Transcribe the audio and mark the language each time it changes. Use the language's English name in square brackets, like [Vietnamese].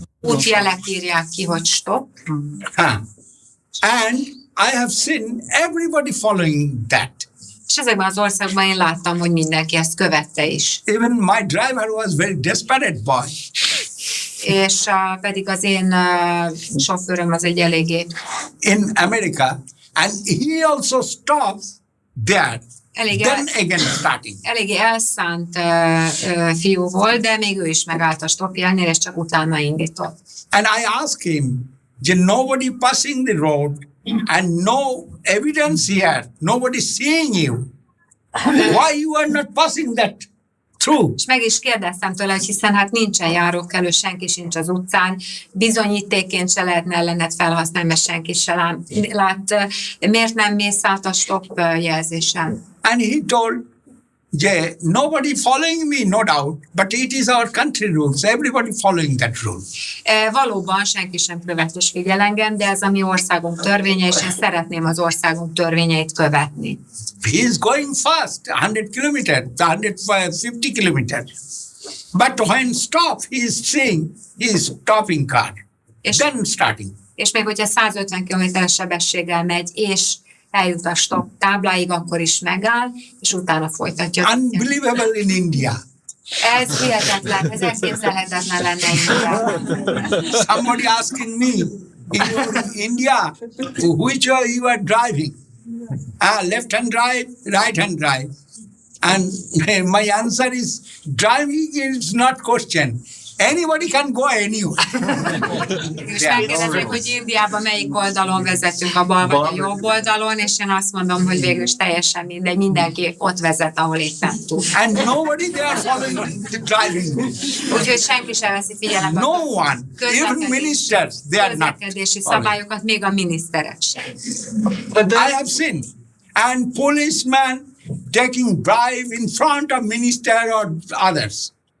[Hungarian] útjelek írják ki, hogy stop. [English] And I have seen everybody following that. [Hungarian] És ezekben az országban én láttam, hogy mindenki ezt követte is. [English] Even my driver was very desperate boy. [Hungarian] És pedig az én sofőröm az egy eléggé... [English] In America, and he also stopped there. Then again starting. [Hungarian] Eléggé elszánt fiú volt, de még ő is megállt a stopjelnél, és csak utána indított. [English] And I asked him, nobody passing the road, and no evidence here, nobody seeing you. Why you are not passing that through? [Hungarian] És meg is kérdeztem tőle, hogy hiszen hát nincsen járókelő, senki sincs az utcán, bizonyítékként se lehetne ellened felhasználni, mert senki se lát. Miért nem mész át a stop jelzésen? [English] And he told, nobody following me, no doubt, but it is our country rules, everybody following that rule. [Hungarian] Valóban senki sem követ és figyel engem, de ez a mi országunk törvénye, és én szeretném az országunk törvényeit követni. [English] He is going fast, 100 kilometers, 150 kilometers. But when stop, he is saying, he is stopping car, then starting. [Hungarian] És még hogyha 150 kilométeres sebességgel megy, és eljut a stop tábláig, akkor is megáll, és utána folytatja. [English] Unbelievable in India. [Hungarian] Ez hihetetlen, ez elképzelhetetlen lenne Indiában. [English] Somebody asking me, in India, which way you are driving? Left hand drive, right hand drive. And my answer is, driving is not question. Anybody can go anywhere. [Hungarian] És megkérdezik, hogy Indiában melyik oldalon vezetünk, a bal vagy a jobb oldalon, és én azt mondom, hogy végül is teljesen mindegy, mindenki ott vezet, ahol éppen tud. [English] And nobody they are following the driving. [Hungarian] Úgyhogy senki sem veszi figyelembe. [English] No one, even ministers, they are not. [Hungarian] Közlekedési szabályokat, még a miniszterek sem. [English] I have seen. And policeman taking bribe in front of minister or others.